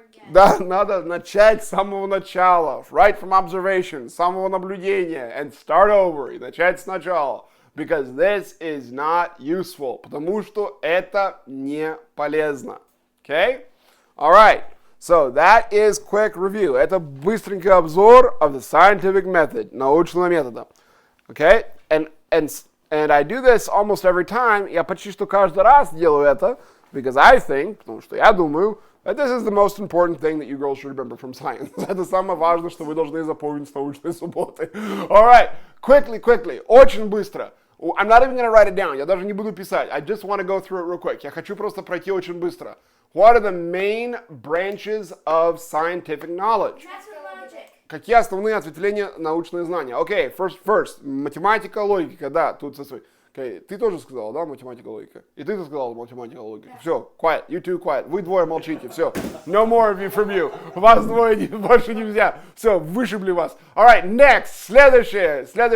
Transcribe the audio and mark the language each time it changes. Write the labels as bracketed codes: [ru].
[ru] Да, надо начать с самого начала. [en] Right from observation, [ru] с самого наблюдения. [en] And start over. [ru] И начать сначала. [en] Because this is not useful. [ru] Потому что это не полезно. [en] Okay? Alright. So that is quick review. [ru] Это быстренький обзор [en] of the scientific method. [ru] Научного метода. Okay? [en] And I do this almost every time. [ru] Я почти что каждый раз делаю это, [en] because I think, [ru] потому что я думаю, [en] This is the most important thing that you girls should remember from science. [ru] Это самое важное, что вы должны запомнить с научной субботы. [en] All right, quickly, [ru] очень быстро. [en] I'm not even going to write it down. [ru] Я даже не буду писать. [en] I just want to go through it real quick. [ru] Я хочу просто пройти очень быстро. [en] What are the main branches of scientific knowledge? Logic. [ru] Какие основные ответвления научные знания? Окей, [en] first, [ru] математика, логика, да, тут со своей. [en] Okay. [ru] Ты тоже сказал, да, математика, логика? И ты сказал математика, логика. Все, [en] quiet, you two quiet. [ru] Вы двое молчите, все. [en] No more of you from you. [ru] Вас двое больше нельзя. Все, вышибли вас. [en] Alright, next, [ru] следующее.